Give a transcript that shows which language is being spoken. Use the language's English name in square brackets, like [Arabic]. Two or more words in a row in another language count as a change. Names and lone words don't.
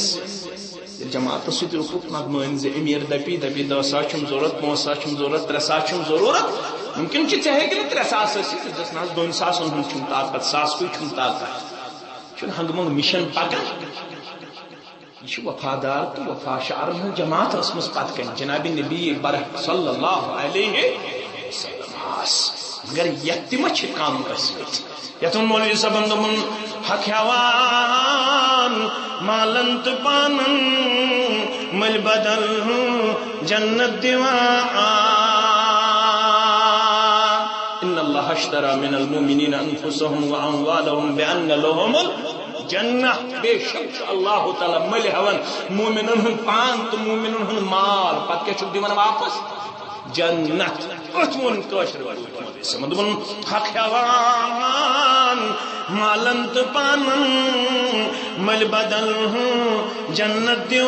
[Kashmiri] جماعتس سۭتۍ رُکُکھ نتہٕ مٲنزِ أمیٖر دپی 10 ساس چھُم ضروٗرت 5 ساس چھُم ضروٗرت 3 ساس چھُم ضروٗرت ممکن چھُ ژےٚ ہیٚکہِ نہٕ 3 ساس ٲسِتھ ژٕ دِس نہ حظ 2 ساسن ہُنٛد چھُم طاقت 1,000 کُے چھُم طاقت چھُنہٕ ہنٛگہٕ منٛگہٕ مِشن پکان یہ وفادار تو وفا شعر ہن جماعت ٲسمٕژ پتہٕ کنہِ جناب نبی برح [Arabic] صلی اللہ علیہ وسلم [Kashmiri] مگر یتھ تہِ ما چھِ کم ٲسمٕتۍ یتھ مولوی صٲبن دوٚپُن حق ہٮ۪وان مالن تہٕ پانن مٔلۍ بدل جنت دِوان [Arabic] ان اللہ اشترى من المؤمنین انفسهم واموالهم بان لهم الجنہ [Kashmiri] بے شک اللہ تعالیٰ مٔلۍ ہٮ۪وان مومنن ہُنٛد پان تہٕ مومنن ہُنٛد مال پتہٕ کیٛاہ چھُکھ دِوان واپس جنت أتھۍ ووٚن کٲشِر پٲٹھۍ دوٚپُن حق ہٮ۪وان مالن تہٕ پانن مٔلۍ بدل جنت